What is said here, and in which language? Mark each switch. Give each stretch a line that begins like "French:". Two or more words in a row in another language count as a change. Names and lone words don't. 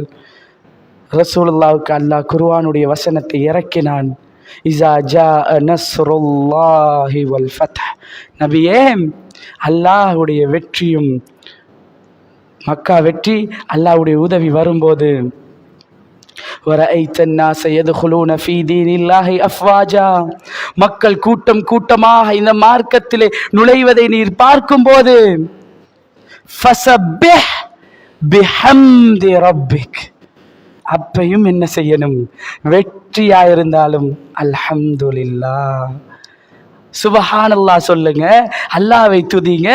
Tamil: ரசூலுல்லாஹ்வுக்கு அல்லாஹ் குர்ஆனுடைய வசனத்தை இறக்கினான்.
Arabic: إذا جاء نصر الله والفتح.
Tamil: நபியே, அல்லாஹ்வுடைய வெற்றியும் மக்கா வெற்றி, அல்லாஹ்வுடைய உதவி வரும்போது வரைத்த
Arabic: الناس يدخلون في دين الله افواجا,
Tamil: மக்கள் கூட்டம் கூட்டமாக இந்த மார்க்கத்திலே நுழைவதை நீர் பார்க்கும்போது
Arabic: فسبح بحمد ربك,
Tamil: அப்பையும் என்ன செய்யணும்? வெற்றியாயிருந்தாலும்
Arabic: الحمد لله، سبحان الله
Tamil: சொல்லுங்க, அல்லாஹ்வை துதிங்க.